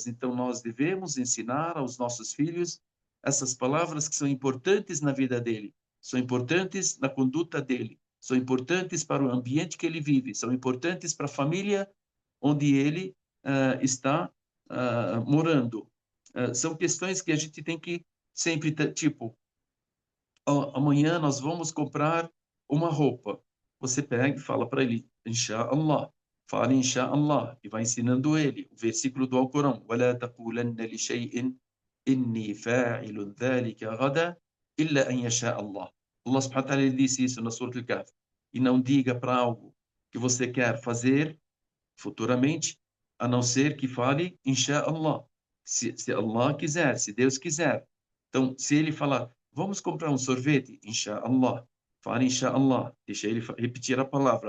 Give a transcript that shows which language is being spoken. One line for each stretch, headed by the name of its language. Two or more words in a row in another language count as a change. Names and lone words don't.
Portuguese: Então, nós devemos ensinar aos nossos filhos essas palavras que são importantes na vida dele, são importantes na conduta dele, são importantes para o ambiente que ele vive, são importantes para a família onde ele está morando. São questões que a gente tem que sempre, tipo, amanhã nós vamos comprar uma roupa. Você pega e fala para ele, Insha'Allah. Fala Insha'Allah e vai ensinando ele o versículo do Alcorão.
Arabic: وَلَا تَقُولَنَّ لِشَيْءٍ إِنِّي فَاعِلٌ ذَلِكَ غَدًا إِلَّا أَنْ يَشَاءَ اللَّهُ.
Portuguese: Allah
Arabic: سبحانه و تعالى
Portuguese: ele disse isso na Surah Al-Kahf. E não diga para algo que você quer fazer futuramente, a não ser que fale Insha'Allah. Se Allah quiser, se Deus quiser. Então, se ele falar, vamos comprar um sorvete, Insha'Allah, fale Insha'Allah, deixa ele repetir a palavra.